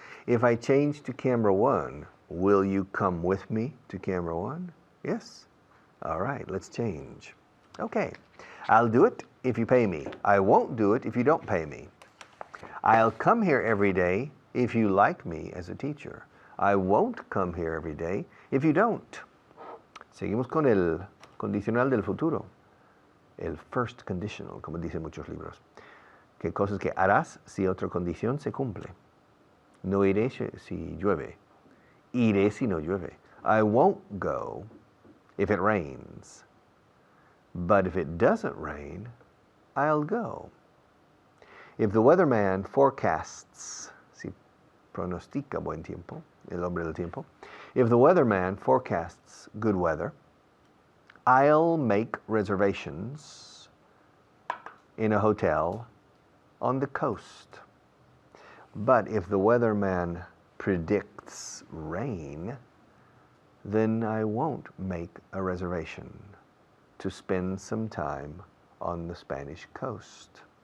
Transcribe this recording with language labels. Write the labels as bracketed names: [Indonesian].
[English] If I change to camera 1, will you come with me to camera 1? Yes. All right, let's change. Okay. I'll do it if you pay me. I won't do it if you don't pay me. I'll come here every day if you like me as a teacher. I won't come here every day if you don't. [Spanish] Seguimos con el condicional del futuro. El first conditional, como dicen muchos libros. Que cosas que harás si otra condición se cumple. No iré si llueve. Iré si no llueve. [English] I won't go if it rains. But if it doesn't rain, I'll go. If the weatherman forecasts, [Spanish] si pronostica buen tiempo, el hombre del tiempo. [English] If the weatherman forecasts good weather, I'll make reservations in a hotel on the coast. But if the weatherman predicts rain, then I won't make a reservation to spend some time on the Spanish coast.